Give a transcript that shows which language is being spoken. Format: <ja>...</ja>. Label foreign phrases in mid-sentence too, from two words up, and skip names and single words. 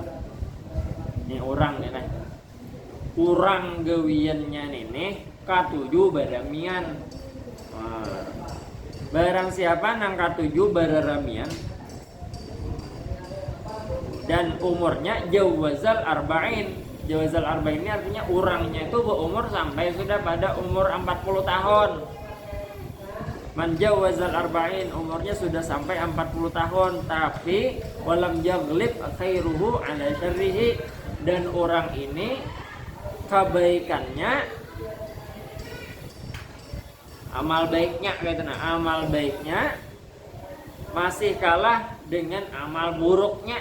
<id>Ini orang nih.</id> <bjn>Urang gawiannya nih katuju baramian. Barang siapa nang katuju baramian dan umurnya</bjn> <ar>jawazal arba'in. Jawazal arba'in</ar> <id>ini artinya orangnya itu berumur sampai sudah pada umur 40 tahun.</id> <ar>Man jawazal arba'in,</ar> <id>umurnya sudah sampai 40 tahun, tapi</id> <ar>walam yaghlib khairuhu ala syarrihi,</ar> <id>dan orang ini kebaikannya amal baiknya masih kalah dengan amal buruknya.</id>